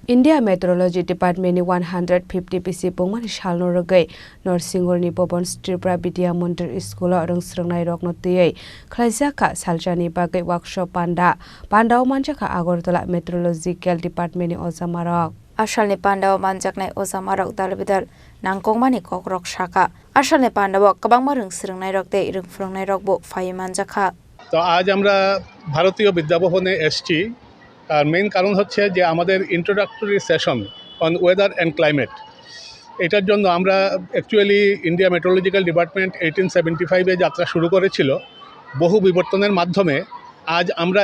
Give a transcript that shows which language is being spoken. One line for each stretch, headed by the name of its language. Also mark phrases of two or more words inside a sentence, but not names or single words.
Kok Borok: India Meteorology Department ni 150 PC pungman shalno rogai Norsingur ni Pobon Tripura Vidya Mandir School arung srengnai rokno tiyai khlaijaka saljani bagai workshop pandau manjaka Agartala Meteorological Department ni ojamarok Asalni pandau manjaknai ojamarok dalbidal nangkongmani kokrok shaka asalni pandau kabangma rung srengnai rokte rung frungnai rokbo phai manjakha
Bangla: তো আজ আমরা ভারতীয় বিদ্যাভবনে এসেছি আর মেইন কারণ হচ্ছে যে আমাদের
English: introductory session on weather and climate
Bangla: এটার জন্য আমরা অ্যাকচুয়ালি ইন্ডিয়া মেট্রোলজিক্যাল ডিপার্টমেন্ট 1875-এ যাত্রা শুরু করেছিল বহু বিবর্তনের মাধ্যমে আজ আমরা